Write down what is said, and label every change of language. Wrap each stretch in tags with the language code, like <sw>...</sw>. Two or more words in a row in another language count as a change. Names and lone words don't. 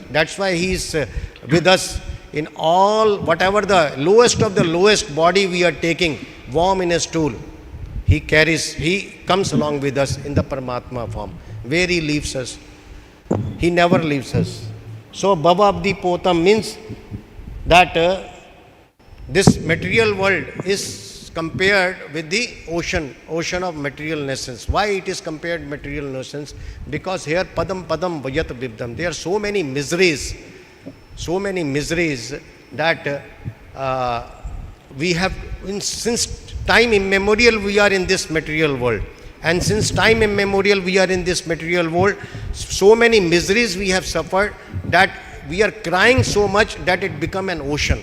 <en>That's why he is with us in all, whatever the lowest of the lowest body we are taking, warm in a stool. He comes along with us in the Paramatma form. Where he leaves us, he never leaves us. So</en> <sa>bhava-abdhi-potaṁ</sa> <en>means that this material world is compared with the ocean of material nescience. Why it is compared material nescience? Because here</en> <sa>padam vayat vibdam.</sa> <en>There are so many miseries that we have, since time immemorial we are in this material world. And since time immemorial we are in this material world, so many miseries we have suffered that we are crying so much that it becomes an ocean.</en>